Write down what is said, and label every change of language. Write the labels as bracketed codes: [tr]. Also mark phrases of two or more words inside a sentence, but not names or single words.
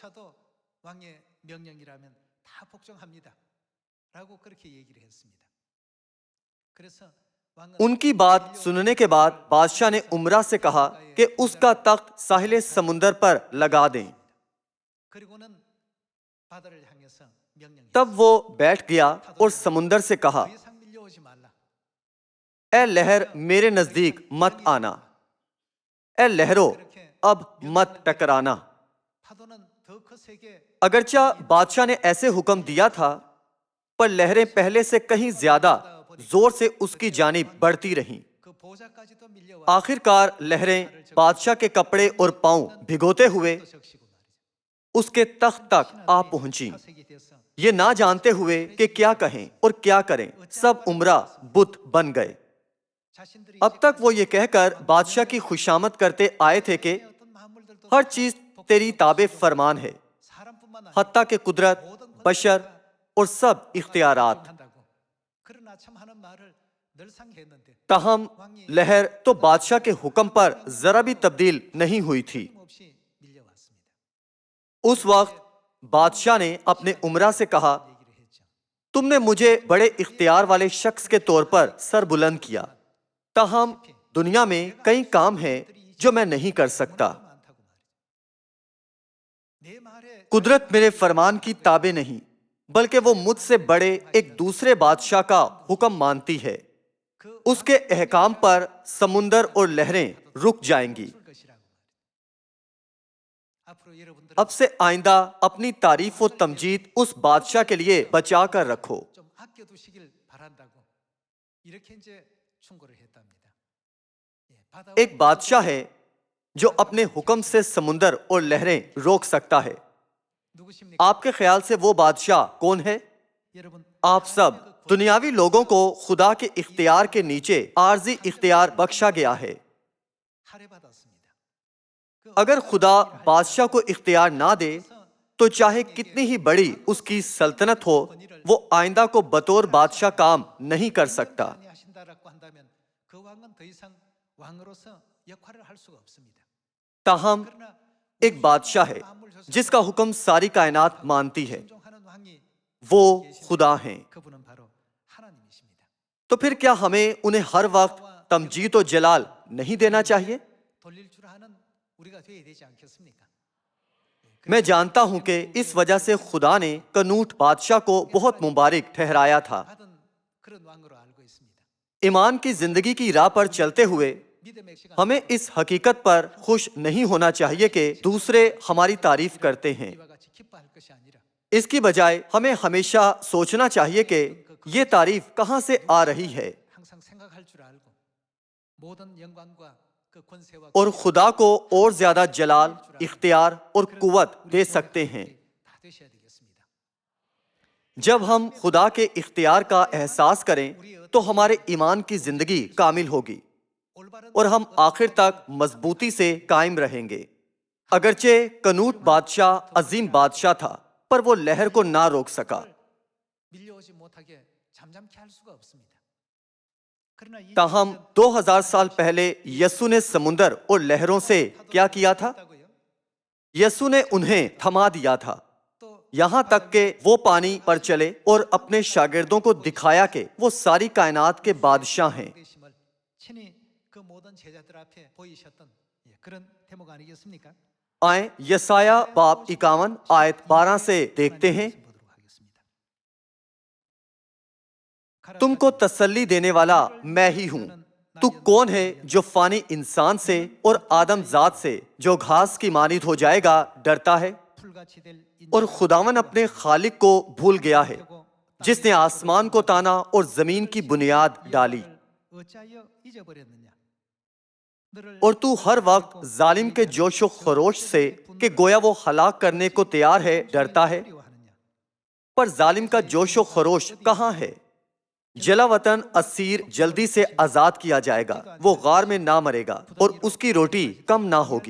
[ur] ان کی بات سننے کے بعد بادشاہ نے امراء سے کہا کہ اس کا تخت ساحل سمندر پر لگا دیں۔ [ko] 그리고는 바다를 향해서 명령했어요. [ur] تب وہ بیٹھ گیا اور سمندر سے کہا, [ko] 더 이상 밀려오지 말라. [ur] اے لہر میرے نزدیک مت آنا، اے لہروں اب مت ٹکرانا. [ko] 파도는 더 거세게 [ur] اگرچہ بادشاہ نے ایسے حکم دیا تھا، پر لہریں پہلے سے کہیں زیادہ زور سے اس کی جانب بڑھتی رہیں. [ko] 그 보좌까지도 밀려와 [ur] آخرکار لہریں بادشاہ کے کپڑے اور پاؤں بھگوتے ہوئے [ko] 또 적시고 말이죠. [ur] اس کے تخت تک آ پہنچی. [ko] 사색이 돼서 [ur] یہ نہ جانتے ہوئے کہ کیا کہیں اور کیا کریں، سب امرا بت بن گئے. [ko] 자신들이 [ur] اب تک وہ یہ کہہ کر بادشاہ کی خوشامد کرتے آئے تھے کہ [ko] 어떤 마물들도 [ur] ہر چیز تیری تابع فرمان ہے, [ko] 사람뿐만 아니라 [ur] حتیٰ کہ قدرت، بشر اور سب اختیارات. [ko] 한다고. 그러나 참 하는 말을 늘 상기했는데 [ur] تاہم لہر تو بادشاہ کے حکم پر ذرا بھی تبدیل نہیں ہوئی تھی. [ko] 없이 밀려왔습니다. [ur] اس وقت بادشاہ نے اپنے امرا سے کہا, [ko] 얘기를 했죠. [ur] تم نے مجھے بڑے اختیار والے شخص کے طور پر سر بلند کیا، تاہم دنیا میں کئی کام ہیں جو میں نہیں کر سکتا. [ko] 많다고 말이죠. 내 말에 [ur] قدرت میرے فرمان کی تابع نہیں، بلکہ وہ مجھ سے بڑے ایک دوسرے بادشاہ کا حکم مانتی ہے. [ko] 그 [ur] اس کے احکام پر سمندر اور لہریں رک جائیں گی. [ko] 줄 것이라고 말이죠. 앞으로 여러분들 [ur] اب سے آئندہ اپنی تعریف اور تمجید اس بادشاہ کے لیے بچا کر رکھو. [ko] 좀 아껴두시길 바란다고 이렇게 이제 충고를 했답니다. 예, 바다와 [ur] ایک بادشاہ ہے جو اپنے حکم سے سمندر اور لہریں روک سکتا ہے. [ko] 누구십니까? [ur] آپ کے خیال سے وہ بادشاہ کون ہے? [ko] 여러분 [ur] آپ سب دنیاوی لوگوں کو خدا کے اختیار کے نیچے عارضی اختیار بخشا گیا ہے. [ko] 할애받았습니다. 그 [ur] اگر خدا بادشاہ کو اختیار نہ دے تو چاہے کتنی ہی بڑی اس کی سلطنت ہو، وہ آئندہ کو بطور بادشاہ کام نہیں کر سکتا. [ko] 하신다라고 한다면 그 왕은 더 이상 왕으로서 역할을 할 수가 없습니다. [ur] ताहम [ko] 그러나 [ur] ایک بادشاہ ہے جس کا حکم ساری کائنات مانتی ہے, [ko] 순종하는 왕이 [ur] وہ خدا ہیں. [ko] 그분은 바로 하나님이십니다. [ur] تو پھر کیا ہمیں انہیں ہر وقت تمجید اور جلال نہیں دینا چاہیے? [ko] 돌릴 줄 아는 우리가 되어야 되지 않겠습니까? [ur] میں جانتا ہوں کہ اس وجہ سے خدا نے کنوٹ بادشاہ کو بہت مبارک ٹھہرایا تھا. [ko] 받은 그런 왕으로 알고 있습니다. [ur] ایمان کی زندگی کی راہ پر چلتے ہوئے [ko] 믿음의 시간 [ur] ہمیں اس حقیقت پر خوش نہیں ہونا چاہیے کہ دوسرے ہماری تعریف کرتے ہیں. [ko] 이와 같이 기뻐할 것이 아니라 [ur] اس کی بجائے ہمیں ہمیشہ سوچنا چاہیے کہ یہ تعریف کہاں سے آ رہی ہے [ko] 항상 생각할 줄 알고 모든 영광과 그 권세와 [ur] اور خدا کو اور زیادہ جلال، اختیار اور قوت دے سکتے ہیں. [ko] 다 되셔야 되겠습니다. [ur] جب ہم خدا کے اختیار کا احساس کریں تو ہمارے ایمان کی زندگی کامل ہوگی [ko] 올바른 [ur] اور ہم آخر تک مضبوطی سے قائم رہیں گے۔ اگرچہ کنوٹ بادشاہ عظیم بادشاہ تھا، پر وہ لہر کو نہ روک سکا. [ko] 밀려오지 못하게 잠잠케 할 수가 없습니다. 그러나 이 [ur] تاہم 2000 سال پہلے یسوع نے سمندر اور لہروں سے کیا کیا تھا? [ko] 있다고요? [ur] یسوع نے انہیں تھما دیا تھا, [ko] 또 [ur] یہاں تک کہ وہ پانی پر چلے اور اپنے شاگردوں کو دکھایا کہ وہ ساری کائنات کے بادشاہ ہیں. [ko] 되심을 친히 그 모든 제자들 앞에 보이셨던 그런 대목 아니겠습니까? [ur] آئے یسعیاہ باب 51 آیت 12 سے دیکھتے ہیں. [ko] 보도록 하겠습니다. [ur] تم کو تسلی دینے والا میں ہی ہوں. تو کون ہے جو فانی انسان سے اور آدم زاد سے جو گھاس کی مانند ہو جائے گا ڈرتا ہے? [ko] 풀같이 될 [ur] اور خداوند اپنے خالق کو بھول گیا ہے جس نے آسمان کو تانا اور زمین کی بنیاد ڈالی. [ko] 어찌하여 잊어버렸느냐? 너를 [ur] اور تو ہر وقت ظالم کے جوش و خروش سے کہ گویا وہ ہلاک کرنے کو تیار ہے ڈرتا ہے, [ko] 두려워하느냐? [ur] پر ظالم کا جوش و خروش کہاں ہے? جلاوطن اسیر جلدی سے آزاد کیا جائے گا، وہ غار میں نہ مرے گا اور اس کی روٹی کم نہ ہوگی.